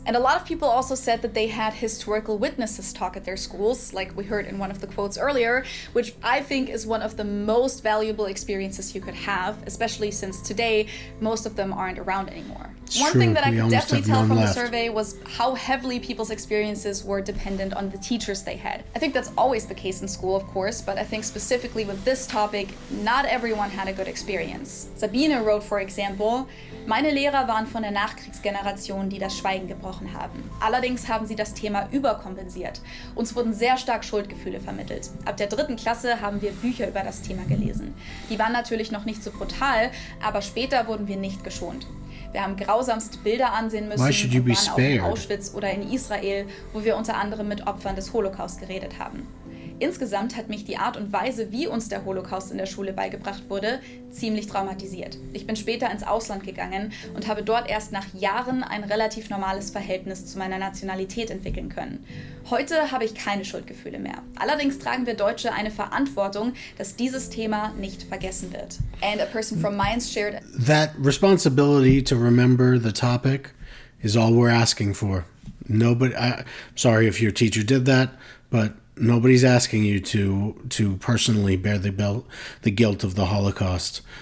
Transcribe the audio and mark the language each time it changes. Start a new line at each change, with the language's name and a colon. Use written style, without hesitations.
English: And a lot of people also said that they had historical witnesses talk at their schools, like we heard in one of the quotes earlier, which I think is one of the most valuable experiences you could have, especially since today most of them aren't around anymore. One thing that I could definitely tell from the survey was how heavily people's experiences were dependent on the teachers they had. I think that's always the case in school, of course, but I think specifically with this topic, not everyone had a good experience. Sabine wrote, for example,
German: meine Lehrer waren von der Nachkriegsgeneration, die das Schweigen gebrochen haben. Allerdings haben sie das Thema überkompensiert. Uns wurden sehr stark Schuldgefühle vermittelt. Ab der 3. Klasse haben wir Bücher über das Thema gelesen. Die waren natürlich noch nicht so brutal, aber später wurden wir nicht geschont. Wir haben grausamste Bilder ansehen müssen und waren auch in Auschwitz oder in Israel, wo wir unter anderem mit Opfern des Holocaust geredet haben. Insgesamt hat mich die Art und Weise, wie uns der Holocaust in der Schule beigebracht wurde, ziemlich traumatisiert. Ich bin später ins Ausland gegangen und habe dort erst nach Jahren ein relativ normales Verhältnis zu meiner Nationalität entwickeln können. Heute habe ich keine Schuldgefühle mehr. Allerdings tragen wir Deutsche eine Verantwortung, dass dieses Thema nicht vergessen wird.
English: And a person from Mainz shared that responsibility to remember the topic is all we're asking for. Nobody, I'm sorry if your teacher did that, but nobody's asking you to personally bear the guilt of the Holocaust.